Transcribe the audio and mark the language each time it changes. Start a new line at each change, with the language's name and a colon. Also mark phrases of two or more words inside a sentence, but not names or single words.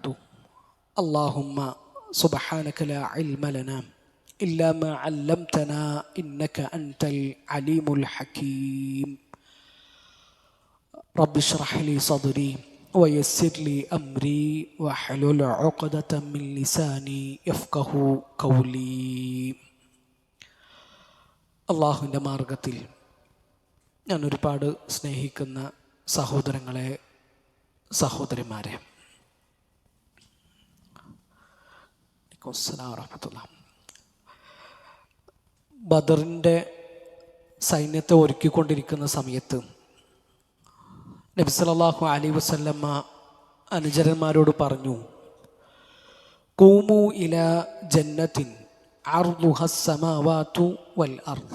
Arabic: اللهم سبحانك لا علم لنا إلا ما علمتنا إنك أنت العليم الحكيم. رب اشرح لي صدري ويسر لي أمري واحلل عقدة من لساني يفقه قولي.
Malayalam: അള്ളാഹുവിൻ്റെ മാർഗത്തിൽ ഞാൻ ഒരുപാട് സ്നേഹിക്കുന്ന സഹോദരങ്ങളെ, സഹോദരിമാരെ, ബദറിൻ്റെ സൈന്യത്തെ ഒരുക്കിക്കൊണ്ടിരിക്കുന്ന സമയത്ത് നബി
Arabic: صلى الله عليه وسلم
Malayalam: അനുചരന്മാരോട് പറഞ്ഞു,
Arabic: قوموا إلى جنة عرضها السماوات والأرض.